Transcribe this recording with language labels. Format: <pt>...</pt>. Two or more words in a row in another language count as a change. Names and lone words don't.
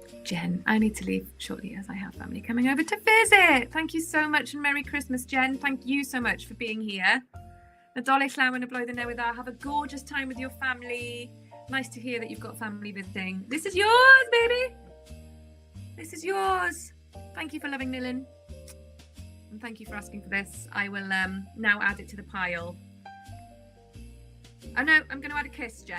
<en>Jen. I need to leave shortly as I have family coming over to visit. Thank you so much and Merry Christmas, Jen. Thank you so much for being here.</en> <cy>Nadolig llawn y blwyddyn newydd dda.</cy> <en>Have a gorgeous time with your family. Nice to hear that you've got family visiting. This is yours, baby. This is yours. Thank you for loving Nilin. And thank you for asking for this. I will now add it to the pile. Oh no, I'm going to add a kiss, Jen.</en>